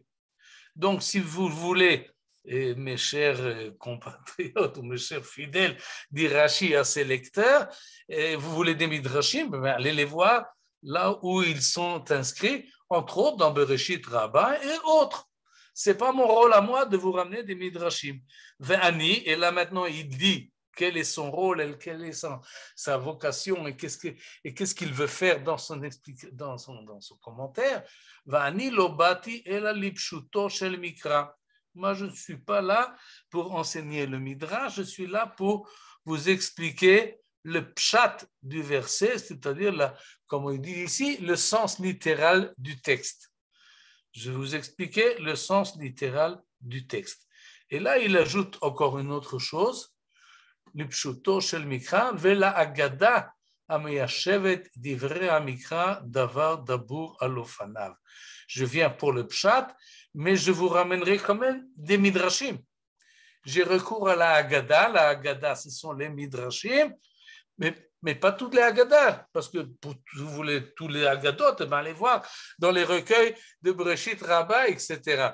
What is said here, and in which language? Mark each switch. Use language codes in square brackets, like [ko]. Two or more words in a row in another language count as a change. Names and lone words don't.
[fr] Donc si vous voulez, et mes chers compatriotes ou mes chers fidèles d'Irachi à ses lecteurs, et vous voulez des midrashim, allez les voir là où ils sont inscrits, entre autres dans Bereshit Rabbah et autres. Ce n'est pas mon rôle à moi de vous ramener des midrashim. Ve'ani, et là maintenant il dit quel est son rôle, quelle est sa vocation et qu'est-ce qu'il veut faire dans son commentaire. [he] ואני לא באתי אלא לפשוטו של מקרא. [fr] Moi, je ne suis pas là pour enseigner le midrash, je suis là pour vous expliquer le pshat du verset, c'est-à-dire, comme il dit ici, le sens littéral du texte. Je vais vous expliquer le sens littéral du texte. Et là, il ajoute encore une autre chose, [he] לפשוטו של מקרא, ולאגדה המיישבת דברי המקרא דבר דבור על אופניו. [fr] Je viens pour le pshat, mais je vous ramènerai quand même des midrashim. J'ai recours à la Haggadah. La Haggadah, ce sont les midrashim, mais pas toutes les Haggadah, parce que vous voulez tous les Haggadot, allez voir dans les recueils de Bereshit Rabbah, etc.